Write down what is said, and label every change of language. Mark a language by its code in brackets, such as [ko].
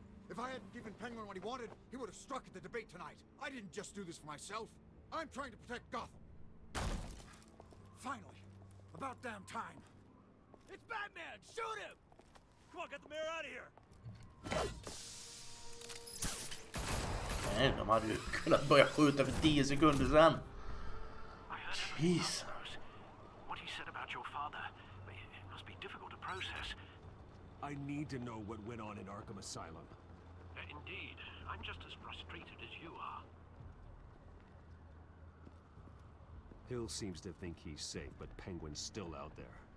[en] If I hadn't given Penguin what he wanted, he would have struck at the debate tonight. I didn't just do this for myself. I'm trying to protect Gotham. Finally. About damn time. It's Batman! Shoot him! Come on, get the mayor out of here! [sv] Nej, de hade ju kunnat börja skjuta för 10 sekunder sedan. [en] Jesus. What he said about your father, it must be difficult to process. I need to know what went on in Arkham Asylum. Indeed, I'm just as frustrated as you are. Hill seems to think he's safe, but Penguin's still out there.